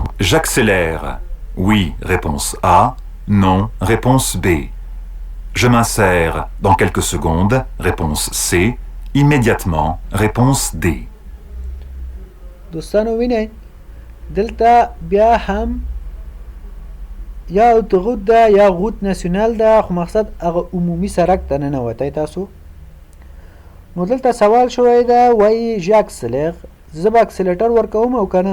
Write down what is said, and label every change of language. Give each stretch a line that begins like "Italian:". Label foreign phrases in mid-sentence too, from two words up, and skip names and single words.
French: J'accélère. Oui, réponse A. Non, réponse B. Je m'insère dans quelques secondes, réponse C. Immédiatement, réponse D.
Pashto: دوستانو وینئ دلته بیا هم یا اتوغوت ده یا غوت ناسیونال ده خو مقصد هغه عمومي سړک ته ننوتی تاسو نو دلته سوال شوی ده وایي ژاکسلر زه به اکسلیټر ورکوم او که